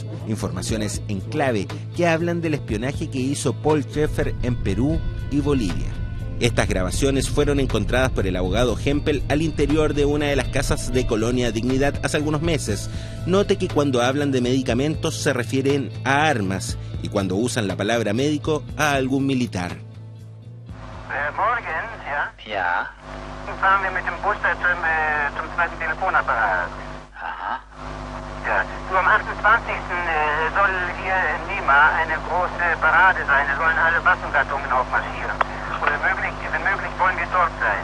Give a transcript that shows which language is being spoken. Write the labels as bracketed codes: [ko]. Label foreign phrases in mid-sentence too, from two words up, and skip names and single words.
[es] Informaciones en clave que hablan del espionaje que hizo Paul Schaeffer en Perú y Bolivia. Estas grabaciones fueron encontradas por el abogado Hempel al interior de una de las casas de Colonia Dignidad hace algunos meses. Note que cuando hablan de medicamentos se refieren a armas y cuando usan la palabra médico a algún militar. [de] Morgens, ja? Ja. Fahren wir mit dem Bus zum zweiten Telefonapparat. Aha. Ja. Nur am 28. Soll hier in Lima eine große Parade sein. Es sollen alle Waffengattungen aufmarschieren. Und wenn möglich wollen wir dort sein.